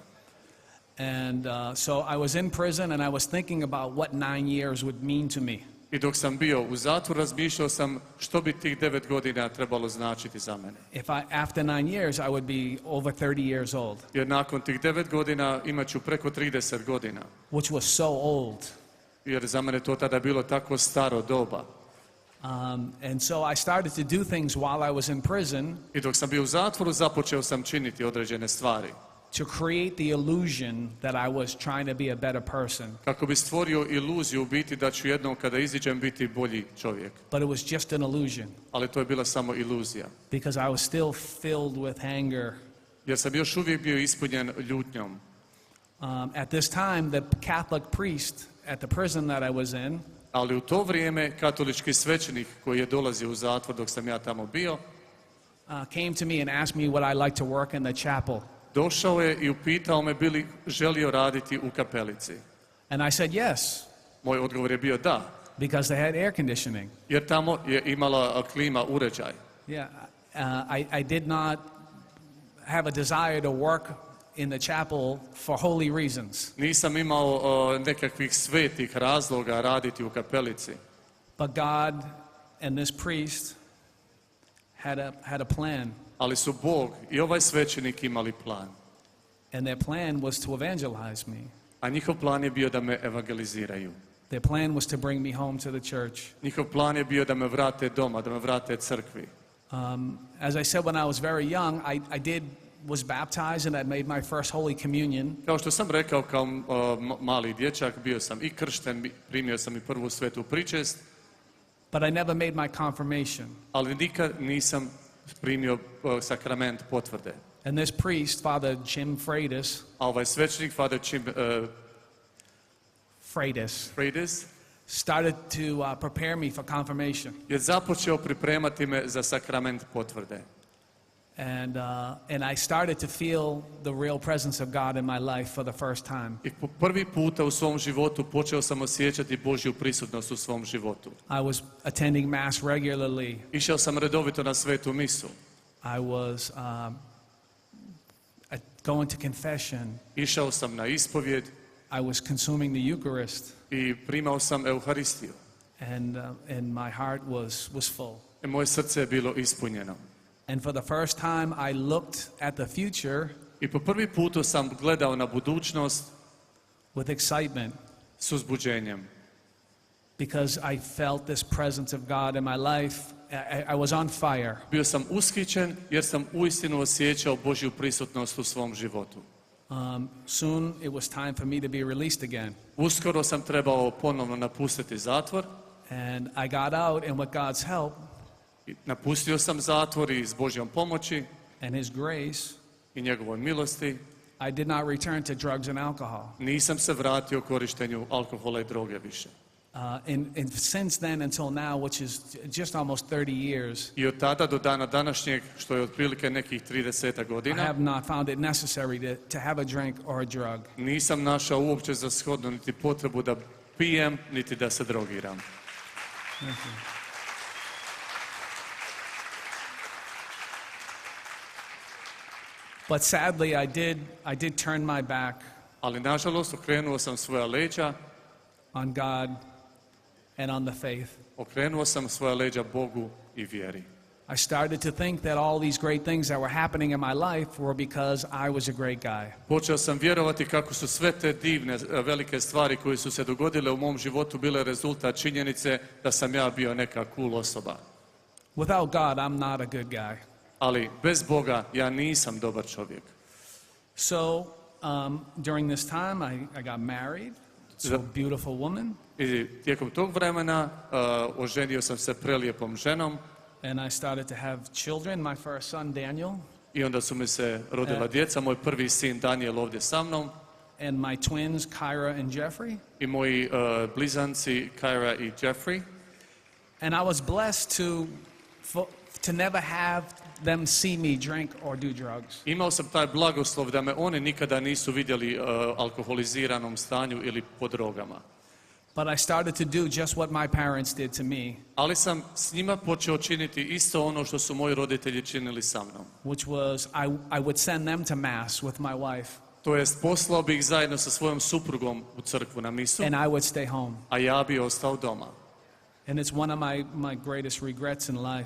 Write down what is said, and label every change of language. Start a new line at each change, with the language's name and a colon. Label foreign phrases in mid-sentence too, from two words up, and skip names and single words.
English: And so I was in prison, and I was thinking about what 9 years would mean to me.
Croatian: I dok sam bio u zatvoru razmišljao sam što bi tih 9 godina trebalo značiti za mene.
English: After 9 years, I would be over 30 years old,
Croatian: Jer nakon tih 9 godina imat ću preko 30 godina.
English: which was so old.
Croatian: Jer za mene to tada bilo tako staro doba.
English: And so I started to do things while I was in prison
Croatian: I dok sam bio u zatvoru započeo sam činiti određene stvari.
English: to create the illusion that I was trying to be a better person.
Croatian: Kako bi stvorio iluziju u biti da ću jednom kada iziđem biti bolji čovjek.
English: But it was just an illusion,
Croatian: Ali to je bila samo iluzija.
English: because I was still filled with anger.
Croatian: Jer sam još uvijek bio ispunjen ljutnjom.
English: At this time, the Catholic priest at the prison that I was in
Croatian: Ali u to vrijeme katolički svećenik koji je dolazio u zatvor dok sam ja tamo bio,
English: came to me and asked me would I like to work in the chapel.
Croatian: došao je i upitao me bi li želio raditi u kapelici.
English: And I said yes,
Croatian: Moj odgovor je bio da,
English: because they had air conditioning.
Croatian: jer tamo je imala klima uređaj.
English: Yeah, I did not have a desire to work in the chapel for holy reasons.
Croatian: Nisam imao nekakvih svetih razloga raditi u kapelici.
English: But God and this priest had a plan.
Croatian: Ali su Bog i ovaj svećenik imali plan.
English: And their plan was to evangelize me.
Croatian: A njihov plan je bio da me evangeliziraju.
English: Their plan was to bring me home to the church.
Croatian: Njihov plan je bio da me vrate doma, da me vrate crkvi.
English: As I said, when I was very young, I was baptized, and I made my first Holy Communion.
Croatian: Kao što sam rekao, kao mali dječak bio sam i kršten, primio sam i prvu svetu pričest.
English: But I never made my confirmation.
Croatian: Ali nikad nisam primio sakrament potvrde.
English: And this priest, Father Jim Freitas,
Croatian: A ovaj svećenik, Father Jim Freitas,
English: started to prepare me for confirmation.
Croatian: je započeo pripremati me za sakrament potvrde.
English: And I started to feel the real presence of God in my life for the first time.
Croatian: I po prvi puta u svom životu počeo sam osjećati Božju prisutnost u svom životu.
English: I was attending Mass regularly.
Croatian: Išao sam redovito na svetu misu.
English: I was going to confession.
Croatian: Išao sam na ispovjed.
English: I was consuming the Eucharist.
Croatian: I primao sam Euharistiju.
English: And my heart was full.
Croatian: I moje srce je bilo ispunjeno.
English: And for the first time I looked at the future
Croatian: I po prvi puta sam gledao na budućnost
English: with excitement.
Croatian: S uzbuđenjem.
English: Because I felt this presence of God in my life. I was on fire.
Croatian: Bio sam ushićen jer sam uistinu osjećao Božju prisutnost u svom životu.
English: Soon it was time for me to be released again.
Croatian: Uskoro sam trebao ponovno napustiti zatvor.
English: And I got out, and with God's help,
Croatian: napustio sam zatvor i s Božjom pomoći
English: and His grace,
Croatian: i njegovoj milosti,
English: I did not return to drugs and alcohol.
Croatian: Nisam se vratio korištenju alkohola i droge više.
English: And since then until now, which is just almost 30 years,
Croatian: I od tada do dana današnjeg, što je otprilike nekih 30
English: I
Croatian: godina,
English: have not found it necessary to have a drink or a drug.
Croatian: nisam našao uopće za shodno niti potrebu da pijem, niti da se drogiram.
English: But sadly, I did turn my back
Croatian: Ali nažalost okrenuo sam svoja leđa,
English: on God and on the faith.
Croatian: okrenuo sam svoja leđa Bogu i vjeri.
English: I started to think that all these great things that were happening in my life were because I was a great guy.
Croatian: Počeo sam vjerovati kako su sve te divne, velike stvari koje su se dogodile u mom životu bile rezultat činjenice da sam ja bio neka cool osoba.
English: Without God, I'm not a good guy.
Croatian: Ali bez Boga ja nisam dobar čovjek.
English: So during this time, I got married to a beautiful woman.
Croatian: I tijekom tog vremena oženio sam se prelijepom ženom.
English: And I started to have children. My first son, Daniel.
Croatian: I onda su mi se rodila djeca. Moj prvi sin Daniel ovdje sa mnom.
English: And my twins, Kyra and Jeffrey.
Croatian: I moji blizanci Kyra i Jeffrey.
English: And I was blessed to never have them see me drink or do drugs.
Croatian: Imao sam taj blagoslov da me oni nikada nisu vidjeli alkoholiziranom stanju ili pod drogama.
English: But I started to do just what my parents did to me.
Croatian: Ali sam s njima počeo činiti isto ono što su moji roditelji činili sa mnom.
English: Which was I would send them to mass with my wife.
Croatian: To jest poslao bih zajedno sa svojom suprugom u crkvu na misu.
English: And I would stay home.
Croatian: A ja bi ostao doma.
English: And it's one of my greatest regrets in life.